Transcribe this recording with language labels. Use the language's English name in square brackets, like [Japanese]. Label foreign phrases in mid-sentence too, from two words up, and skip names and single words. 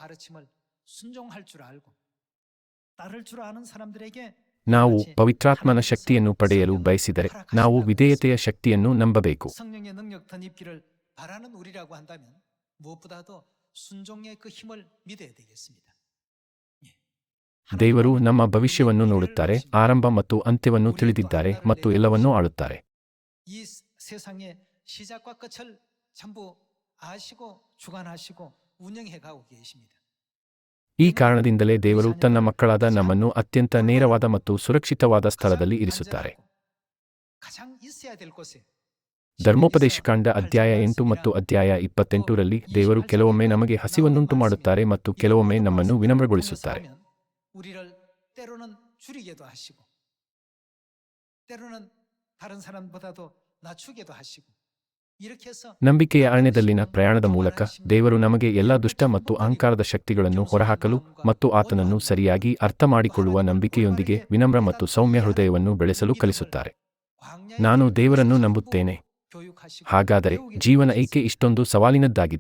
[Kannada] ನಾವು ಪವಿತ್ರಾತ್ಮನ ಶಕ್ತಿಯನ್ನು ಪಡೆಯಲು ಬಯಸಿದರೆ ನಾವು ವಿಧೇಯತೆಯ ಶಕ್ತಿಯನ್ನು ನಂಬಬೇಕು. ದೇವರು ನಮ್ಮ ಭವಿಷ್ಯವನ್ನು ನೋಡುತ್ತಾರೆ, ಆರಂಭ ಮತ್ತು ಅಂತ್ಯವನ್ನು ತಿಳಿದಿದ್ದಾರೆ ಮತ್ತು ಎಲ್ಲವನ್ನೂ ಆಳುತ್ತಾರೆ. [Korean] 이 세상의 시작과 끝을 전부 아시고 주관하시고 운영해 가고 계십니다. [Kannada] ಈ ಕಾರಣದಿಂದಲೇ ದೇವರು ತನ್ನ ಮಕ್ಕಳಾದ ನಮ್ಮನ್ನು ಅತ್ಯಂತ ನೇರವಾದ ಮತ್ತು ಸುರಕ್ಷಿತವಾದ ಸ್ಥಳದಲ್ಲಿ ಇರಿಸುತ್ತಾರೆ. [Korean] 가장 있어야 될 곳에 [Kannada] ಧರ್ಮೋಪದೇಶಕಾಂಡ ಅಧ್ಯಾಯ 8 ಮತ್ತು ಅಧ್ಯಾಯ 28ರಲ್ಲಿ ದೇವರು ಕೆಲವೊಮ್ಮೆ ನಮಗೆ ಹಸಿವನ್ನುಂಟು ಮಾಡುತ್ತಾರೆ ಮತ್ತು ಕೆಲವೊಮ್ಮೆ ನಮ್ಮನ್ನು ವಿನಮ್ರಗೊಳಿಸುತ್ತಾರೆ. [Korean] 우리를 때로는 줄이게도 하시고 때로는 다른 사람보다도 낮추게도 하시고 이렇게 해서 [Kannada] ನಂಬಿಕೆಯ ಅರಣ್ಯದಲ್ಲಿನ ಪ್ರಯಾಣದ ಮೂಲಕ ದೇವರು ನಮಗೆ ಎಲ್ಲ ದುಷ್ಟ ಮತ್ತು ಅಹಂಕಾರದ ಶಕ್ತಿಗಳನ್ನು ಹೊರಹಾಕಲು ಮತ್ತು ಆತನನ್ನು ಸರಿಯಾಗಿ ಅರ್ಥಮಾಡಿಕೊಳ್ಳುವ ನಂಬಿಕೆಯೊಂದಿಗೆ ವಿನಮ್ರ ಮತ್ತು ಸೌಮ್ಯ ಹೃದಯವನ್ನು ಬೆಳೆಸಲು ಕಲಿಸುತ್ತಾರೆ. ನಾನು ದೇವರನ್ನು ನಂಬುತ್ತೇನೆ. ಹಾಗಾದರೆ ಜೀವನ ಏಕೆ ಇಷ್ಟೊಂದು ಸವಾಲಿನದ್ದಾಗಿದೆ?